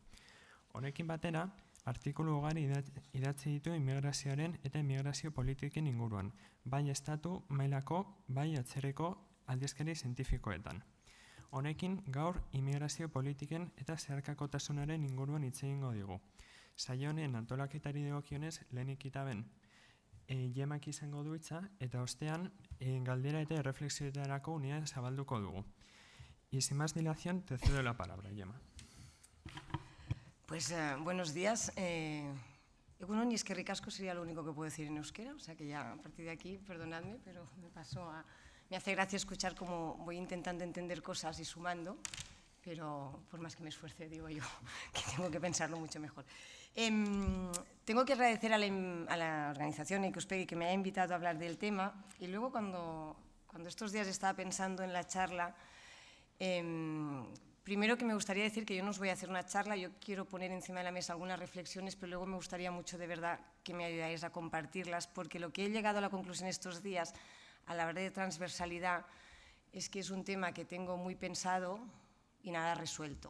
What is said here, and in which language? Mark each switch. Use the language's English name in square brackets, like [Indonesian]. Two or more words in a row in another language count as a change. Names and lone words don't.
[Basque] Honekin batera, artikulu ugari idatzi ditu immigrazioaren eta immigrazio politiken inguruan, bai estatu mailako, bai atzerriko aldizkari zientifikoetan. Honekin, gaur immigrazio politiken eta zeharkakotasunaren inguruan hitz egingo digu. Saio honen antolaketari dagokionez, lehenik eta behin Gemmak izango du hitza, eta ostean galdera eta erreflexioetarako unea zabalduko dugu. [Spanish] Y sin más dilación, te cedo la palabra, Gemma. Pues buenos días. Egunon y [Basque] eskerrik asko [Spanish] sería lo único que puedo decir en euskera, o sea que ya a partir de aquí, perdonadme, pero me hace gracia escuchar cómo voy intentando entender cosas y sumando, pero por más que me esfuerce, digo yo, que tengo que pensarlo mucho mejor. Tengo que agradecer a la organización Ikuspegi que me haya invitado a hablar del tema, y luego cuando estos días estaba pensando en la charla, primero que me gustaría decir que yo no os voy a hacer una charla, yo quiero poner encima de la mesa algunas reflexiones, pero luego me gustaría mucho de verdad que me ayudáis a compartirlas, porque lo que he llegado a la conclusión estos días a la hora de transversalidad es que es un tema que tengo muy pensado y nada resuelto.